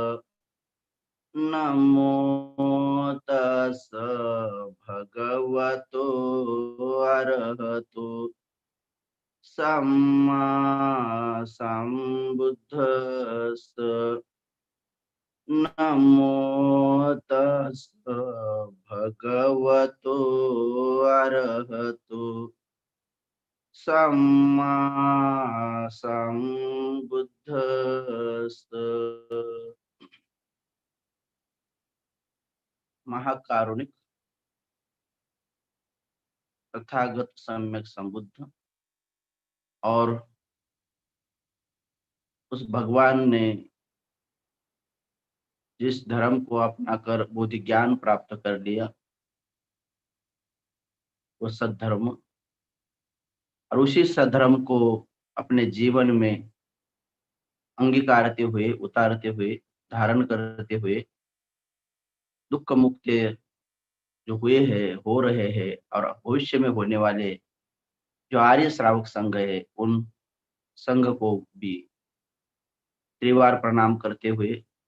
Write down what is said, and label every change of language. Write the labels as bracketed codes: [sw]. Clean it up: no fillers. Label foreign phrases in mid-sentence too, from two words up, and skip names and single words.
[pi] नमो तस्स भगवतो अरहतो सम्मा सम्बुद्धस्स। नमो तस्स भगवतो अरहतो सम्मा सम्बुद्धस्स। [hi] महाकारुणिक तथागत सम्यक संबुद्ध और उस भगवान ने जिस धर्म को अपनाकर बोधि ज्ञान प्राप्त कर लिया वो सद्धर्म, और उसी सद्धर्म को अपने जीवन में अंगीकारते हुए, उतारते हुए, धारण करते हुए दुख मुक्त जो हुए हैं, हो रहे हैं और भविष्य में होने वाले जो आर्य श्रावक संघ है उन संघ को भी त्रिवार प्रणाम करते हुए,